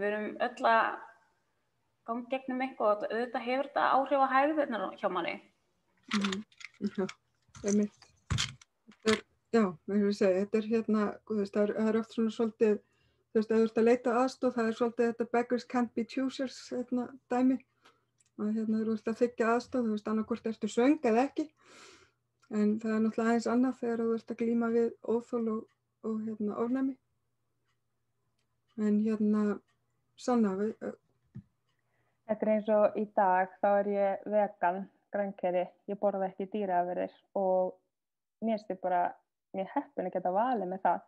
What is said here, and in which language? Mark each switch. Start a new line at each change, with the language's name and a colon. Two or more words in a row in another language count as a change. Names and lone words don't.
Icelandic: Við erum öll að ganga í gegnum eitthvað og auðvitað hefur þetta áhrif á hægðirnar hjá manni. Já, einmitt. Já, eins og ég segi, þetta þú veist, það oft svona svolítið, þú veist, ef þú ert að leita aðstoð, það svolítið þetta
English: beggars can't be choosers,
Icelandic: dæmi. Og þú ert að þiggja aðstoð, þú veist, annaðhvort ertu svöng eða ekki. En það náttúrulega aðeins annað þegar þú ert að glíma við óþol og ofnæmi. En Sanna, Þetta eins og í dag, þá ég vegan, grænkeri, ég borða ekki dýraafurðir og mér finnst bara mjög heppin að geta valið með það.